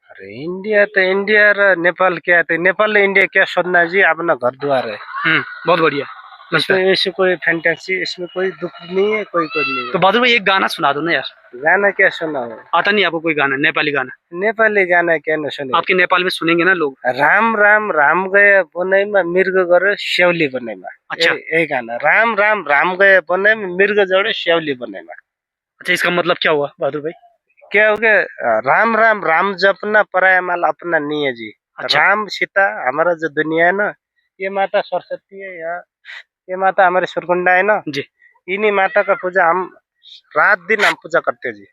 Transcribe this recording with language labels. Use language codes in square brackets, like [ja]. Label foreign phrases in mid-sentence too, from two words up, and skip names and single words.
[hi] अरे इंडिया तो इंडिया और नेपाल क्या है, नेपाल इंडिया क्या सोचना जी, अपना घर द्वार है। बहुत बढ़िया। इसमें ऐसे कोई फैंटेसी, इसमें कोई दुख नहीं है, कोई नहीं है। तो बहादुर भाई एक गाना सुना दो ना यार। गाना क्या सुना हो? आता नहीं आपको कोई गाना, नेपाली गाना? नेपाली गाना क्या न सुने? आपके नेपाल में सुनेंगे ना लोग। [ne] राम राम राम गए बनैमा मृग गरे स्याउली बनैमा। [hi] अच्छा। यही गाना, [ne] राम राम राम गए बनैमा मृग जड़े स्याउली बनैमा। [hi] अच्छा, इसका मतलब क्या हुआ बहादुर भाई? क्या हो गया? राम राम राम जपना पराया माल अपना नहीं है जी। अच्छा। राम सीता हमारा जो दुनिया है ना, ये माता सरस्वती है, या ये माता हमारे सुरकुंडा है ना जी। इन्हीं माता का पूजा हम रात दिन हम पूजा करते हैं जी।